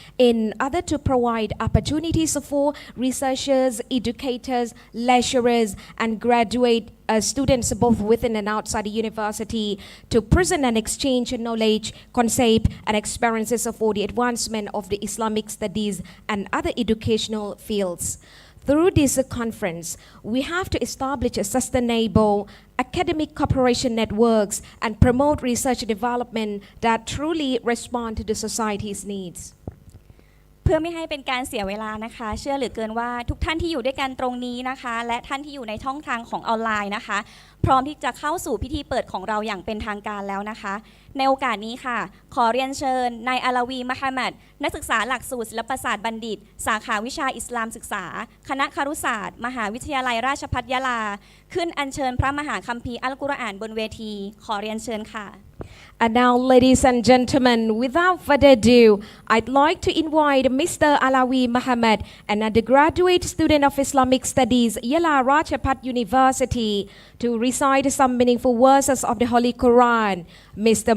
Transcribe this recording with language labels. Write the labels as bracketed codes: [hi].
[en] in order to provide opportunities for researchers, educators, lecturers, and graduate students both within and outside the university to present and exchange knowledge, concepts, and experiences for the advancement of the Islamic studies and other educational fields.Through this conference, we have to establish a sustainable academic cooperation networks and promote research development that truly respond to the society's needs. [th] เพื่อไม่ให้เป็นการเสียเวลานะคะเชื่อเหลือเกินว่าทุกท่านที่อยู่ด้วยกันตรงนี้นะคะและท่านที่อยู่ในช่องทางของออนไลน์นะคะพร้อมที่จะเข้าสู่พิธีเปิดของเราอย่างเป็นทางการแล้วนะคะในโอกาสนี้ค่ะขอเรียนเชิญนายอาลาวีมะฮัมหมัดนักศึกษาหลักสูตรศิลปศาสตร์บัณฑิตสาขาวิชาอิสลามศึกษาคณะครุศาสตร์มหาวิทยาลัยราชภัฏยะลาขึ้นอัญเชิญพระมหาคัมภีร์อัลกุรอานบนเวทีขอเรียนเชิญค่ะ [en] And now, ladies and gentlemen, without further ado, I'd like to invite Mr. Alawi Muhammad, an undergraduate student of Islamic Studies, Yala Rajapat University, to recite some meaningful verses of the Holy Quran. Mr.